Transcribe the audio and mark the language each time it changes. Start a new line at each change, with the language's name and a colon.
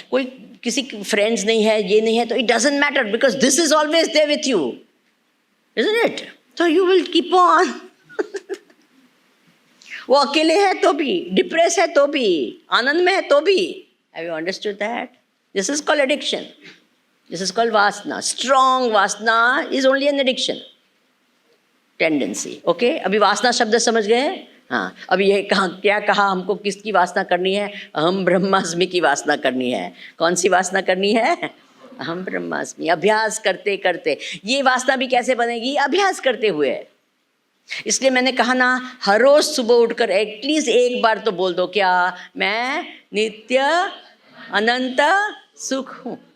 Hindi: कोई किसी फ्रेंड्स नहीं है, ये नहीं है, तो
English: It doesn't matter, because this is always there with you, isn't it? तो you will keep on.
Hindi: वो अकेले है तो भी, डिप्रेस है तो भी, आनंद में है तो भी.
English: Have you understood that? This is called addiction. This is called vasana. Strong vasana is only an addiction. Tendency. Okay?
Hindi: अभी वासना शब्द समझ गए? हाँ. अभी ये क्या कहा हमको किसकी वासना करनी है? अहम ब्रह्मास्मि की वासना करनी है. कौन सी वासना करनी है? अहम ब्रह्मास्मि. अभ्यास करते करते. ये वासना भी कैसे बनेगी? अभ्यास करते हुए. इसलिए मैंने कहा ना, हर रोज सुबह उठकर एटलीस्ट एक बार तो बोल दो, क्या मैं नित्य अनंत सुख हूँ.